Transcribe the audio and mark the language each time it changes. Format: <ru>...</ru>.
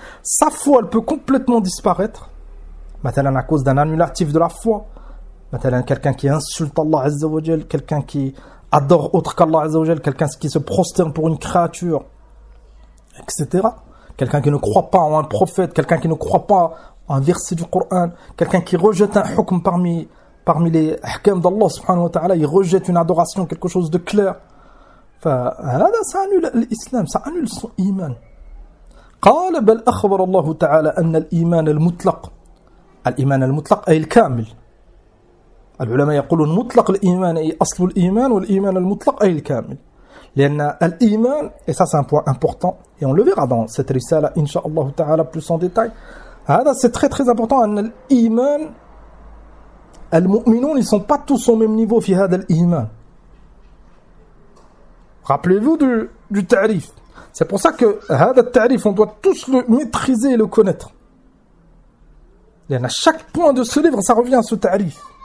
<fr>Sa foi, elle peut complètement disparaître, matalan à cause d'un annulatif de la foi, matalan quelqu'un qui insulte Allah Azza wa Jal, quelqu'un qui adore autre qu'Allah Azza wa Jal, quelqu'un qui se prosterne pour une créature, etc. Quelqu'un qui ne croit pas en un prophète, quelqu'un qui ne croit pas en un verset du Coran, quelqu'un qui rejette un hukm parmi les hukm d'Allah subhanahu wa ta'ala, il rejette une adoration, quelque chose de clair. Enfin, ça annule l'islam, ça annule son iman.</fr> <ar>قال بل أخبر الله تعالى أن الإيمان المطلق الإيمان المطلق أي الكامل. العلماء يقولون مطلق الإيمان أي أصل الإيمان والإيمان المطلق أي الكامل لأن الإيمان</ar> <fr>et ça c'est un point important et on le verra dans cette risale</fr> <ar>إن شاء الله تعالى</ar> <fr>plus en détail هذا c'est très très important</fr> <ar>أن الإيمان المؤمنون</ar> <fr>ils sont pas tous au même niveau</fr> <ar>في هذا الإيمان</ar> <fr>rappelez-vous du تعريف c'est pour ça que</fr> <ar>هذا التعريف</ar> <fr>on doit tous le maîtriser et le connaître لأن chaque point de ce livre ça revient à ce تعريف.</fr>